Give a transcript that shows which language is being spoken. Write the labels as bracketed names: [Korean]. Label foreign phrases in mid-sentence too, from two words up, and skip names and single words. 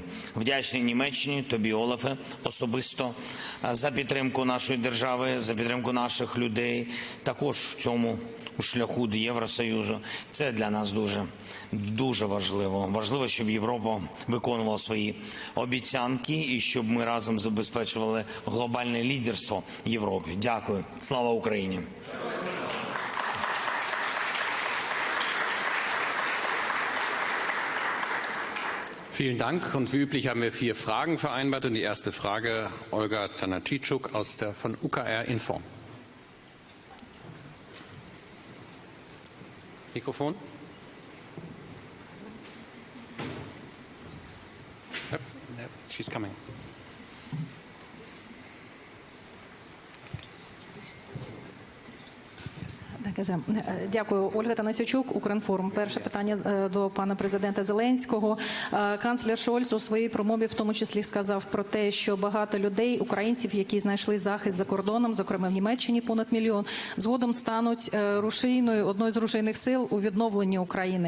[Ukrainian] Вдячний Німеччині, тобі, Олафе, особисто за підтримку нашої держави, за підтримку наших людей. Також в цьому у шляху до Євросоюзу. Це для нас дуже важливо. Важливо, щоб Європа виконувала свої обіцянки і щоб ми разом забезпечували глобальне лідерство Європи. Дякую. Слава Україні! [German] Vielen Dank. Und wie üblich haben wir 4 Fragen vereinbart. Und die erste Frage, Olga Tanachitschuk von UKR Info. Mikrofon. [English] Yep, she's coming. [Ukrainian] Дякую. Ольга Танасючук, Укрінформ. Перше питання до пана президента Зеленського. Канцлер Шольц у своїй промові в тому числі сказав про те, що багато людей, українців, які знайшли захист за кордоном, зокрема в Німеччині понад 1 мільйон, згодом стануть рушійною, одною з рушійних сил у відновленні України.